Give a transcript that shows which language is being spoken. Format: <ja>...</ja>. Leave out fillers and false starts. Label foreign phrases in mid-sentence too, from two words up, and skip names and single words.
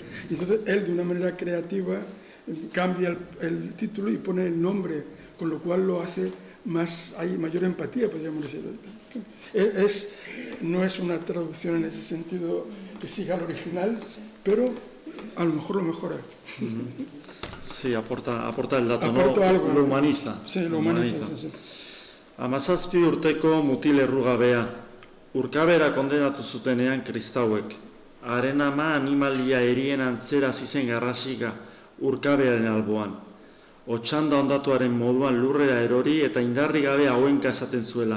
<es>Y entonces él, de una manera creativa, cambia el título y pone el nombre, con lo cual lo hace más, hay mayor empatía, podríamos decir. No es una traducción en ese sentido que siga al original, pero a lo mejor lo mejora. Sí, aporta el dato, aporta, ¿no? Algo, lo humaniza. Sí, lo humaniza. Sí.</es> <eu>17 urteko mutil errugabea, urkabera kondenatu zutenean kristauek. Haren ama animalia erien antzera zizen garrasika urkabearen alboan. Otxanda ondatuaren moduan lurrera erori eta indarri gabe hauenka esaten zuela.</eu>